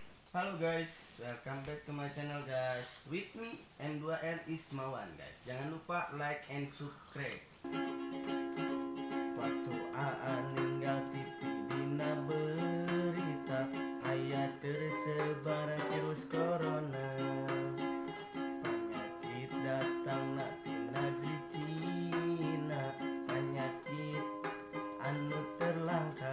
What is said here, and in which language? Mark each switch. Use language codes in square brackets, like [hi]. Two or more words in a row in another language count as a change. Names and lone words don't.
[en] Halo guys, welcome back to my channel guys. With me M2R Ismawan guys. [id] Jangan lupa [en] like and subscribe. [su] Waktu ninggal TV dina berita aya tersebar virus corona. Penyakit datang na ti negeri Cina, penyakit anu terlangka.